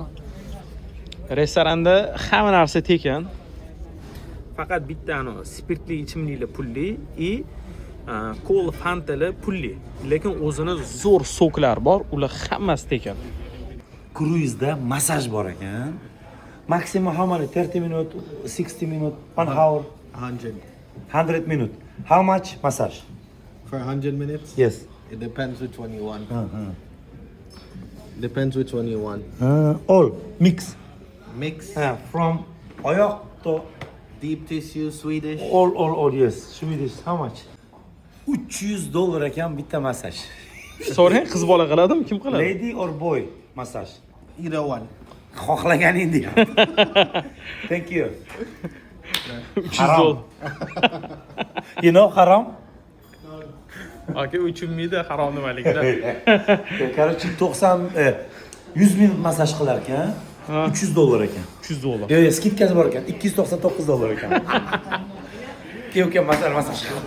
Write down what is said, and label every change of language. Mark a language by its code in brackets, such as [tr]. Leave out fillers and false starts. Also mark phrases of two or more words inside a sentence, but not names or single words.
[uz] Restoranda hamma narsa tekin. Faqat bitta spirtli ichimliklar pulli и kola fantalar pulli. Lekin o'zini zo'r soklar bor, ular hammasi tekin. Kruizda massaj bor ekan. [en] Maximum how many? 30 minutes, 60 minutes, 1 hour, 100 minutes. How much massage? For 100 minutes? Yes. It depends which one you want. Depends which one you want. All mix. Mix, From oyoq to deep tissue, Swedish. all yes. Swedish. How much? $300 [uz] ekan bitta massaj. So'rang, qiz bola qiladimi, kim qiladi? [en] Lady or boy massage? Either one. [uz] Xohlaganingdek. [en] Thank you. [uz] $300. [en] You know harom? [uz] Aka uchunmaydi, harom nimaligida. Короче, 100 minut massaj qilar ekan. $300 ekan. $300. Yo'q, skidkasi bor ekan. $299 ekan. Keyin massaj qiladi.